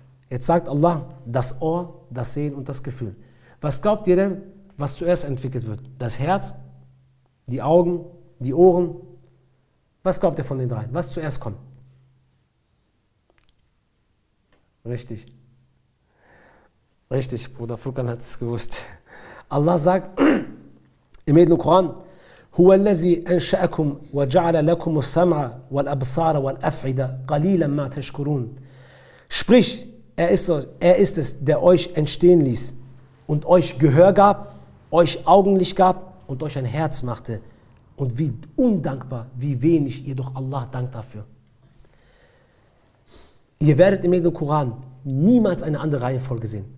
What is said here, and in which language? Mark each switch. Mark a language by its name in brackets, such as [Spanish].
[German] Jetzt sagt Allah, das Ohr, das Sehen und das Gefühl. Was glaubt ihr denn, was zuerst entwickelt wird? Das Herz, die Augen, die Ohren? Was glaubt ihr von den drei? Was zuerst kommt? Richtig. Richtig, Bruder Furkan hat es gewusst. Allah sagt im edlen Koran, [Arabic] هو الذي أنشأكم وجعل لكم السمع والأبصار والأفئدة قليلا ما تشكرون. [German] Sprich, Er ist es, der euch entstehen ließ und euch Gehör gab, euch Augenlicht gab und euch ein Herz machte. Und wie undankbar, wie wenig ihr doch Allah dankt dafür. Ihr werdet im Koran niemals eine andere Reihenfolge sehen.